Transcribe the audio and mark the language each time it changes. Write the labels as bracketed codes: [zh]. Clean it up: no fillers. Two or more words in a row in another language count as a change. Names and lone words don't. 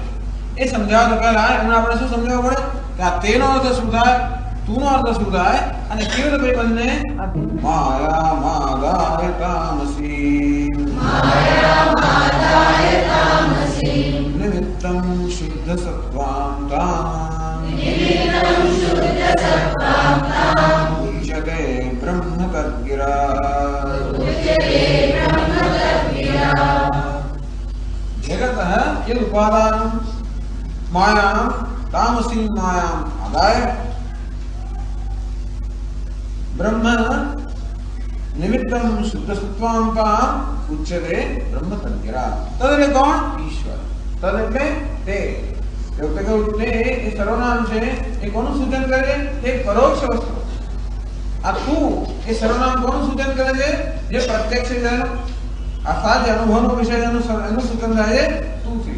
[gu] એ સમજાવવા પહેલા એમને આપણે શું સમજાવવું પડે કે આ તેનો અર્થ શું થાય, તું નો અર્થ શું થાય અને કેવી રીતે બંને [sa] માયા માદાય તામસી નિમિત્તમ શુદ્ધ સત્વાં તામ ઉચ્યતે બ્રહ્મ તદ્ગિરા जगतः यद् उपादानं मायां तामसीं मायां आदाय ब्रह्म निमित्तं शुद्धसत्त्वां उच्यते ब्रह्म तद्गिरा. तद [gu] એટલે કોણ? ઈશ્વર. તદ એટલે તે. એટલે કે તે એ સર્વનામ છે એ કોનું સૂચન કરે છે? તે પરોક્ષ વસ્તુ. આ તું એ સર્વનામ કોનું સૂચન કરે છે? જે પ્રત્યક્ષ છે. અર્થાત જે અનુભવનો વિષય એનું સૂચન થાય છે તુંથી.